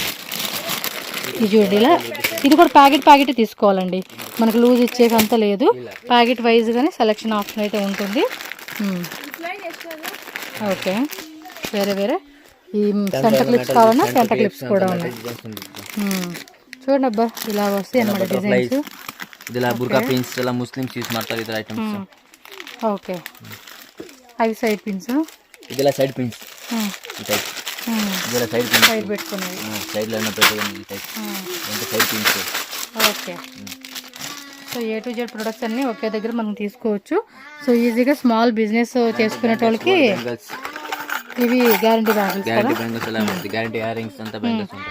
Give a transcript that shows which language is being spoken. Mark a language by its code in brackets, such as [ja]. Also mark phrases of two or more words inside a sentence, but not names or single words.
[te] ఇది చూడండి, ఇలా ఇది కూడా ప్యాకెట్ తీసుకోవాలండి, మనకు లూజ్ ఇచ్చేకంత లేదు. [en] packet wise [te] గానే [en] selection option [te] అయితే ఉంటుంది. ఓకే, వేరే వేరే ఈ [en] center clips [te] కావాలన్నా [en] center clips [te] కూడా ఉన్నాయి. చూడండి అబ్బా, ఇలా వస్తాయి అన్నమాట డిజైన్స్. [kn] ಇದೆಲ್ಲ ಬುರ್ಕಾ ಪಿನ್ಸ್ ಎಲ್ಲ [en] Muslims use [kn] ಮಾಡ್ತಾರೆ ಇದರ ಐಟಮ್ಸ್. ಓಕೆ, ಅవి [en] side pins. [kn] ಇದೆಲ್ಲ [en] side pins. [kn] ಈ ಟೈಪ್ ಇದೆಲ್ಲ [en] side pins. [te] ಸೈಡ್ పెట్టుకునేవి. సైడ్ లో ఉన్న పెట్టేది ఈ టైప్. అంటే [en] side pins. [te] ఓకే. సో [en] A to Z products [te] అన్ని ఒకే దగ్గర మనం తీసుకోవచ్చు. సో ఈజీగా [en] small business [te] చేసుకునే వాళ్ళకి ఇవి [en] guarantee bangles [te] కదా. [en] guarantee earrings [te] అంతా బ్యాంగిల్స్ ఉంటాయి.